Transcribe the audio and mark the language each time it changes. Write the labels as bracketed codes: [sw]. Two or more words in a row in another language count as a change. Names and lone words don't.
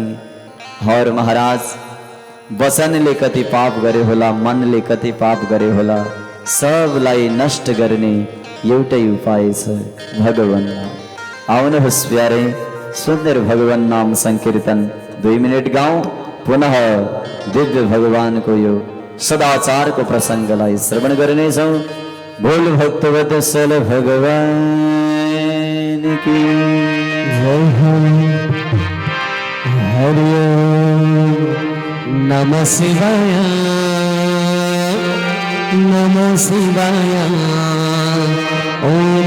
[ne] और महाराज वचनले कति पाप गरे होला, मनले कति पाप गरे होला, सबलाई नष्ट गर्ने एउटै उपाय छ, भगवान नाम। आउनुहोस् प्यारे, सुन्दर भगवान नाम संकीर्तन 2 मिनट गाउँ। पुनः दिव्य भगवानको यो सदाचारको प्रसङ्गलाई श्रवण गर्नेछौँ। [hi] बोल भक्तवत्सल भगवान की जय हो। [sa] हरि ओम नमः शिवाय, नमः शिवाय, ओम